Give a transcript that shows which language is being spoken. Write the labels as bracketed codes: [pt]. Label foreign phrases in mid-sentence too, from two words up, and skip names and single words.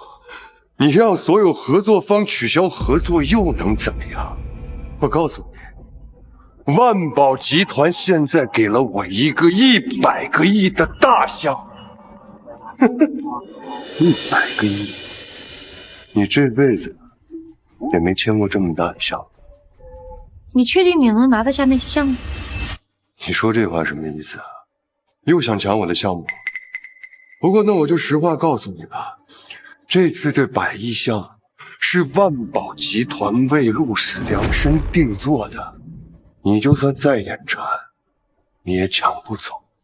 [zh] 你让所有合作方取消合作又能怎么样？我告诉你，万宝集团现在给了我一个100个亿的大项目，100个亿，你这輩子也没簽過這麼大的項目。你確定你能拿得下那些項目？你說這話什麼意思啊？又想搶我的項目？不過那我就實話告訴你吧，這次這100億項目是萬寶集團為陸氏量身定做的，你就算再眼馋，你也搶不走。